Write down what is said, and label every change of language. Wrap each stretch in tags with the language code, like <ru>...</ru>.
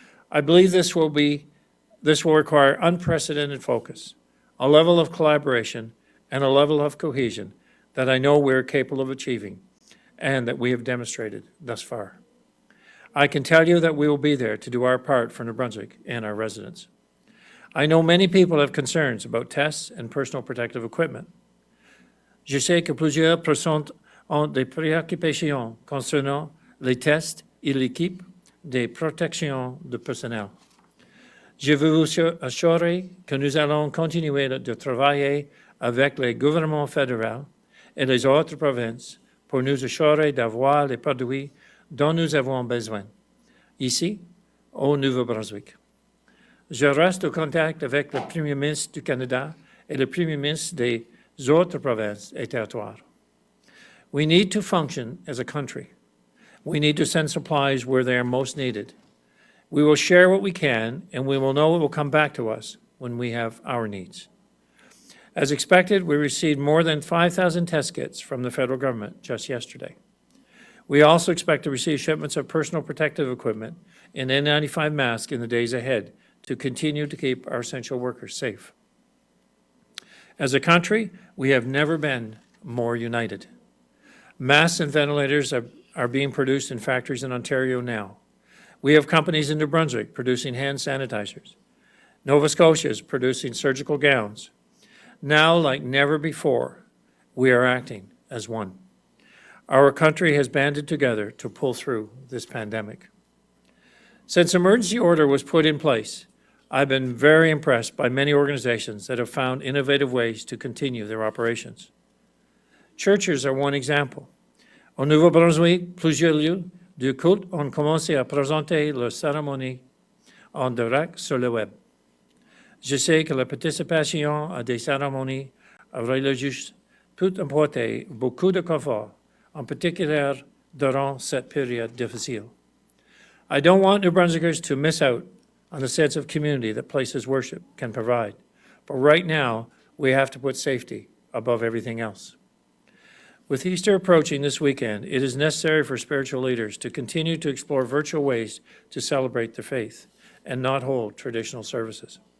<en>I believe this will require unprecedented focus, a level of collaboration, and a level of cohesion that I know we're capable of achieving and that we have demonstrated thus far. I can tell you that we will be there to do our part for New Brunswick and our residents. I know many people have concerns about tests and personal protective equipment.</en> <fr>Je sais que plusieurs personnes ont des préoccupations concernant les tests et l'équipe de protection du personnel. Je veux vous assurer que nous allons continuer de travailler avec le gouvernement fédéral et les autres provinces pour nous assurer d'avoir les produits dont nous avons besoin, ici, au Nouveau-Brunswick. Je reste en contact avec le Premier ministre du Canada et le Premier ministre des autres provinces et territoires.</fr> <en>We need to function as a country. We need to send supplies where they are most needed. We will share what we can, and we will know it will come back to us when we have our needs. As expected, we received more than 5,000 test kits from the federal government just yesterday. We also expect to receive shipments of personal protective equipment and N95 masks in the days ahead to continue to keep our essential workers safe. As a country, we have never been more united. Masks and ventilators are being produced in factories in Ontario now. We have companies in New Brunswick producing hand sanitizers. Nova Scotia is producing surgical gowns. Now, like never before, we are acting as one. Our country has banded together to pull through this pandemic. Since emergency order was put in place, I've been very impressed by many organizations that have found innovative ways to continue their operations. Churches are one example.</en> <fr>Au Nouveau-Brunswick, plusieurs lieux du culte ont commencé à présenter leur cérémonie en direct sur le web. Je sais que la participation à des cérémonies religieuses peut apporter beaucoup de confort, en particulier durant cette période difficile.</fr> <en>I don't want New Brunswickers to miss out on the sense of community that places worship can provide. But right now, we have to put safety above everything else. With Easter approaching this weekend, it is necessary for spiritual leaders to continue to explore virtual ways to celebrate their faith and not hold traditional services.</en>